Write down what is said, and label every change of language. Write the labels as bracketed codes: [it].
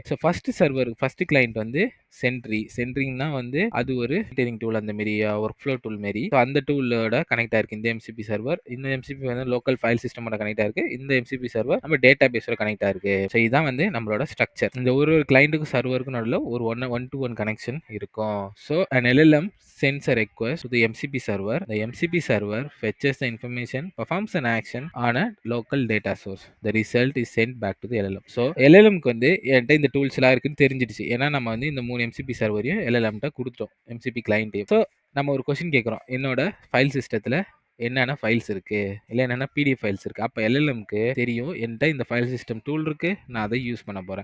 [ta] So first client வந்து சென்ட்ரிங்னா வந்து அது ஒரு டீலிங் டூல், அந்த மாரி ஒர்க் ஃப்ளோ டூல் மாரி. ஸோ அந்த டூலோட கனெக்ட் ஆயிருக்கு இந்த எம்சிபி சர்வர். இந்த எம்சிபி வந்து லோக்கல் ஃபைல் சிஸ்டமோட கனெக்ட் ஆயிருக்கு. இந்த எம்சிபி சர்வர் நம்ம டேட்டா பேஸோட கனெக்ட் ஆயிருக்கு. ஸோ இதுதான் வந்து நம்மளோட ஸ்ட்ரக்சர். இந்த ஒரு கிளைண்ட்டுக்கும் சர்வருக்கும் நடுவில் ஒரு ஒன் டு ஒன் கனெக்ஷன் இருக்கும். So [en] an LLM sends a request to the MCP server. The MCP server fetches the information, performs an action on a local data source. The result is sent back to the LLM. [ta] So எல்எல்எம்க்கு வந்து என்கிட்ட இந்த tools எல்லாம் இருக்குன்னு தெரிஞ்சிடுச்சு. ஏன்னா நம்ம வந்து இந்த 3 MCP சர்வரையும் எல்எல்எம்கிட்ட கொடுத்துட்டோம். MCP கிளைண்ட்டையும். ஸோ நம்ம ஒரு கொஸ்டின் கேட்குறோம். என்னோட ஃபைல் சிஸ்டத்தில் என்னென்ன ஃபைல்ஸ் இருக்கு, இல்லை என்னென்ன பிடிஎஃப் ஃபைல்ஸ் இருக்கு. அப்போ எல்எல்எம்க்கு தெரியும் என்கிட்ட இந்த ஃபைல் சிஸ்டம் டூல் இருக்கு, நான் அதை யூஸ் பண்ண போறேன்.